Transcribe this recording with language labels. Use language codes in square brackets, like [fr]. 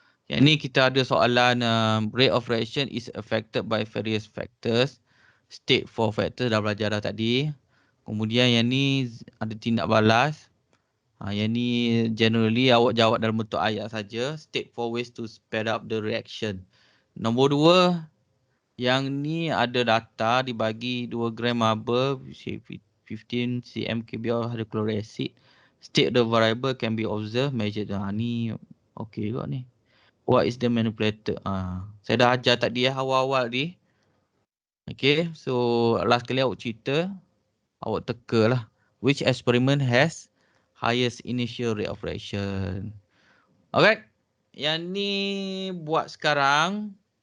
[ms] Yang ni kita ada soalan [en] rate of reaction is affected by various factors. State 4 factors [ms] dah belajar dah tadi. Kemudian yang ni ada tindak balas. Yang ni generally awak jawab dalam bentuk ayat saja. [en] State 4 ways to speed up the reaction. [ms] Nombor 2, yang ni ada data dibagi 2 gram marble 15 cm cubic of hydrochloric acid. [en] State the variable can be observed, measured. [ms] Ni okey juga ni. [en] What is the manipulator? [ms] Saya dah ajar tadi awal-awal ni. Okay, so last kali awak cerita, awak teka lah. [en] Which experiment has highest initial rate of reaction? [ms] Alright, yang ni buat sekarang.